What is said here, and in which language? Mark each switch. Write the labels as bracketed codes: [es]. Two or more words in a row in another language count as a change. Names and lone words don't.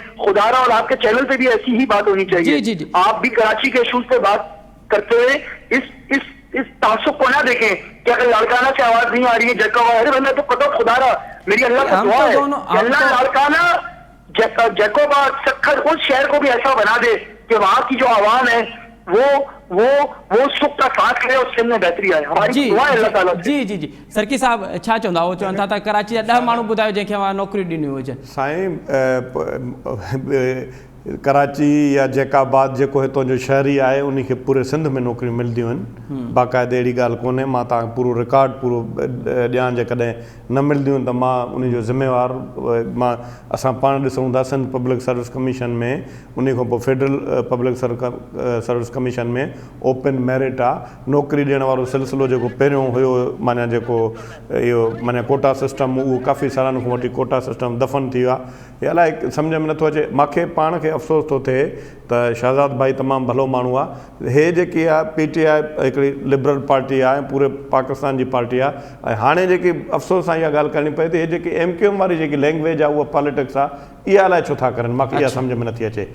[ur] خدارا اور آپ کے چینل پہ بھی ایسی ہی بات ہونی چاہیے. آپ بھی کراچی کے ایشوز پہ بات کرتے ہوئے اس تعصب کو نہ دیکھیں کہ اگر لاڑکانہ سے آواز نہیں آ رہی ہے جگہ ارے میں تو پتہ خدارا میری اللہ کا دعا ہے کہ اللہ لاڑکانہ جیکوباد سکھر اس شہر کو بھی ایسا بنا دے کہ وہاں کی جو عوام ہے وہ سکھ کا ساتھ کرے اور سندھ میں بہتری آئے. ہماری دعا ہے اللہ تعالیٰ سے. [sd] جی سرکی صاحب چھا چوندا ہو چون تھا کراچی جا 10 مانو بداयो جنکھے وہاں نوکری ڏني ہوجي سائیں کراچی یا جیکاباد جيڪو هتو جو شهري آهي ان کي پورے سندھ میں نوکری ملديون آهن. باقاعده اهڙي ڳالهه ڪونهي, ما تا پورو ریڪارڊ پورو ڄاڻ جي ڪڏهن نه ملديون ته ما ان جو ذمہوار ما اسان پاڻ ڏسون था سندھ [en] public service commission [sd] میں ان کان پوءِ [en] federal public service commission [sd] میں [en] open merit [sd] आहे. نوڪري ڏيڻ وارو سلسلو جيڪو پهريون هيو مانا جيڪو اهو مانا [en] quota system [sd] اهو کافي سالن کان وٺي [en] quota system [sd] دفن ٿي ويو आहे. یہ الائے سمجھ میں نٿو اچے. ماکھے پاڻ کي افسوس تو ٿئے त शहज़ाद भाई तमामु भलो माण्हू आहे. हे जेकी आहे PTI हिकिड़ी [en] liberal party [sd] आहे, पूरे पाकिस्तान जी पार्टी आहे. ऐं हाणे जेकी अफ़सोस सां इहा ॻाल्हि करणी पए थी, हे जेकी MQM वारी जेकी लैंग्वेज आहे उहा पॉलिटिक्स आहे, इहा अलाए छो था करनि, मूंखे इहा सम्झ में नथी अचे.